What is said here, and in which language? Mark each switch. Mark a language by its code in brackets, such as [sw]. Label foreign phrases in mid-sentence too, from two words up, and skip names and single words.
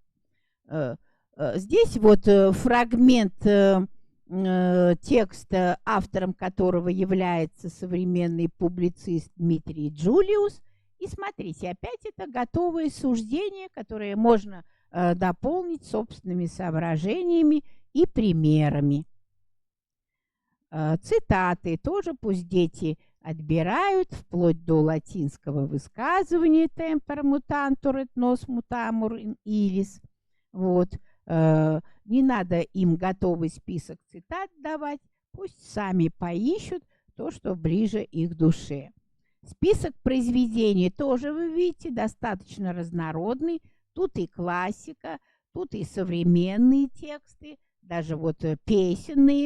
[ru] Здесь вот фрагмент текста, автором которого является современный публицист Дмитрий Джулиус, И смотрите, опять это готовые суждения, которые можно дополнить собственными соображениями и примерами. Цитаты тоже пусть дети отбирают, вплоть до латинского высказывания [la] «tempora mutantur et nos mutamur in illis». [ru] Вот. Не надо им готовый список цитат давать, пусть сами поищут то, что ближе их душе. Список произведений тоже, вы видите, достаточно разнородный. Тут и классика, тут и современные тексты, даже вот песенные.